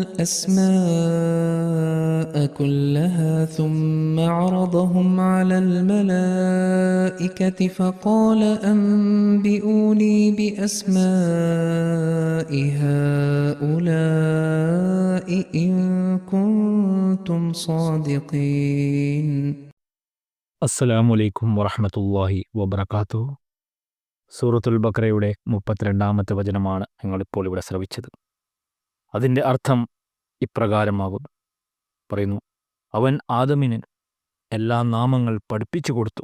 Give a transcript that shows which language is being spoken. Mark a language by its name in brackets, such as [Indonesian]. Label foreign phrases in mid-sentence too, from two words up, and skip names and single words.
[Arabic] الأسماء كلها ثم عرضهم على الملائكة فقال أنبئوني بأسماء هؤلاء إن كنتم صادقين. السلام عليكم ورحمة الله وبركاته. [Malayalam] സൂറത്തുൽ ബഖറയുടെ 32-ാമത്തെ വചനമാണ് ഞങ്ങളിപ്പോൾ ഇവിടെ ശ്രവിച്ചത്. അതിൻ്റെ അർത്ഥം ഇപ്രകാരമാകുന്നു. പറയുന്നു, അവൻ ആദമിന് എല്ലാ നാമങ്ങൾ പഠിപ്പിച്ചു കൊടുത്തു.